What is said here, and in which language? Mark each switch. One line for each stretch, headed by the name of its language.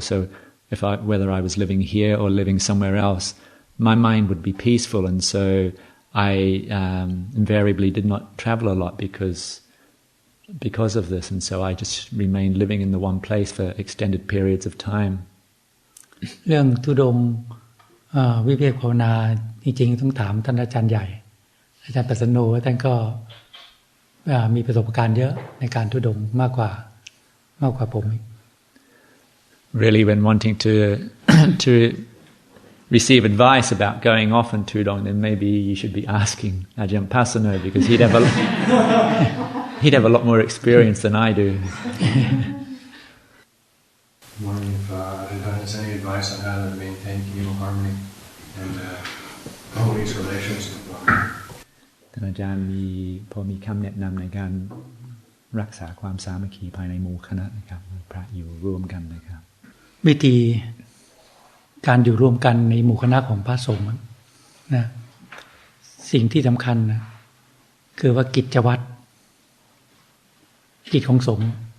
English: So whether I was living here or living somewhere else, my mind would be peaceful, and so I invariably did not travel a lot because of this, and so I just remained living in the one place for extended periods of time.
Thai: เรื่องธุดงค์วิเวกภาวนาจริงๆต้องถามท่านอาจารย์ใหญ่อาจารย์ปัสสโนท่านก็มีประสบการณ์เยอะในการธุดงค์มากกว่าผม
English: Really, when wanting to receive advice about going off on tudong, then maybe you should be asking Ajahn Pasano, because he'd have a lot more experience than I do. I'm wondering if Ajahn has any advice on how to maintain communal harmony and harmonious relations with one.
Thai: ท่านอาจารย์พอมีคำแนะนำในการรักษาความสามัคคีภายในหมู่คณะนะครับพระอยู่ร่วมกันนะครับ วิธีการอยู่ร่วมกันในหมู่คณะของพระสงฆ์นะสิ่งที่สำคัญนะคือว่ากิจวัตรกิจของสงฆ์